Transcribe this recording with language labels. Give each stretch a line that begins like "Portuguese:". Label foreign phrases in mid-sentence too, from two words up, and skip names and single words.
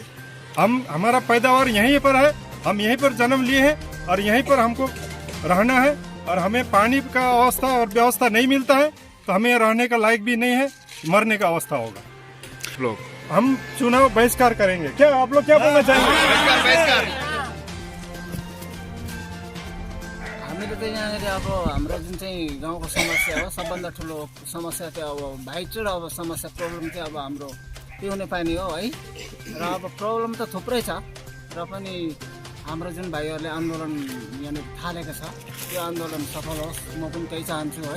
Hindi: हमारा पैदावार यहीं पर है, हम यहीं पर जन्म लिए हैं और यहीं पर हमको रहना है। और हमें पानी का अवस्था और व्यवस्था नहीं मिलता है तो हमें रहने का लायक भी नहीं है, मरने का अवस्था होगा। लोग हम चुनाव बहिष्कार करेंगे। क्या आप लोग क्या बोलना चाहेंगे?
Nepali: हामीले त यहाँनिर अब हाम्रो जुन चाहिँ गाउँको समस्या हो, सबभन्दा ठुलो समस्या चाहिँ अब भाइचुड अब समस्या प्रब्लम चाहिँ अब हाम्रो पिउने पानी हो है। र अब प्रब्लम त थुप्रै छ, र पनि हाम्रो जुन भाइहरूले आन्दोलन यहाँनिर थालेको छ त्यो आन्दोलन सफल होस्, म पनि त्यही चाहन्छु है।